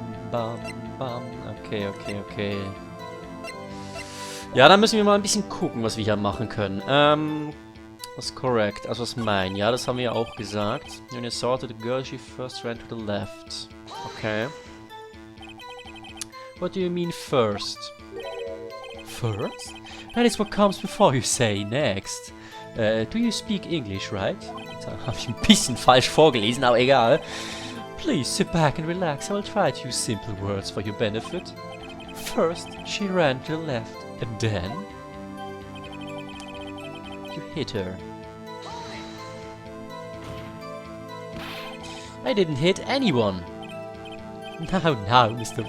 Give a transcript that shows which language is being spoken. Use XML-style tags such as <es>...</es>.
<de>Bam, bam. Okay. Ja, dann müssen wir mal ein bisschen gucken, was wir hier machen können. Was correct? Also was mein? Ja, das haben wir ja auch gesagt.</de> <en>When you assaulted the girl, she first ran to the left. Okay. What do you mean first? First? That is what comes before you say next. Do you speak English, right?</en> <de>Da habe ich ein bisschen falsch vorgelesen, aber egal.</de> <en>Please sit back and relax. I will try to use simple words for your benefit. First, she ran to the left, and then you hit her. I didn't hit anyone. Now, Mr.</en>